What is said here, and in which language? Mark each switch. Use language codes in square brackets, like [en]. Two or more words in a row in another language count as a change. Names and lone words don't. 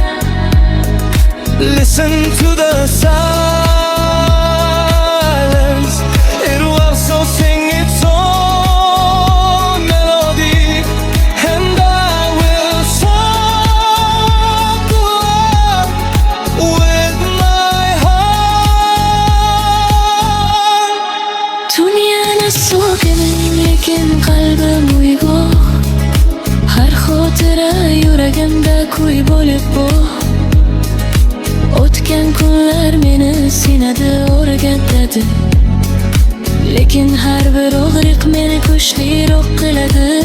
[en] Listen to the silence, it will also sing its own melody. And I will suffer with my heart. [uz] Dünyani so'kining lekin qalbim uyg'oq. Har xotira yuragimda kuy bo'lib bor. O'tgan kunlar meni sinadi o'rgatadi, lekin har bir og'riq meni kuchliroq qiladi.